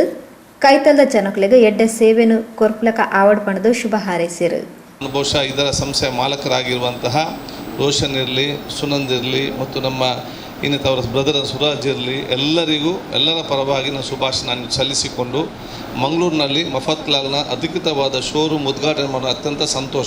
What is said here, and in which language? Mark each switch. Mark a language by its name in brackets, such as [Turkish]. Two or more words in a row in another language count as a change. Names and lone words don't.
[Tulu] ಕೈತಲ್ದ ಜನಕಲೆಗೆ ಎಡ್ಡೆ ಸೇವೆನು ಕೊರ್ಪಲಕ ಆವಡ್ ಪಣದು ಶುಭ ಹಾರೈಸಿರು. [Kannada] ಬಹುಶಃ ಇದರ ಸಂಸ್ಥೆಯ ಮಾಲಕರಾಗಿರುವಂತಹ ರೋಷನ್ ಇರಲಿ, ಸುನಂದ್ ಇರಲಿ ಮತ್ತು ನಮ್ಮ ಇನ್ನಿತವರ ಬ್ರದರ್ ಸುರಾಜ್ ಇರಲಿ, ಎಲ್ಲರ ಪರವಾಗಿ ನಾನು ಶುಭಾಶಯ ಸಲ್ಲಿಸಿಕೊಂಡು ಮಂಗಳೂರಿನಲ್ಲಿ ಮಫತ್ಲಾಲ್ನ ಅಧಿಕೃತವಾದ ಶೋರೂಮ್ ಉದ್ಘಾಟನೆ ಮಾಡೋ ಅತ್ಯಂತ ಸಂತೋಷ.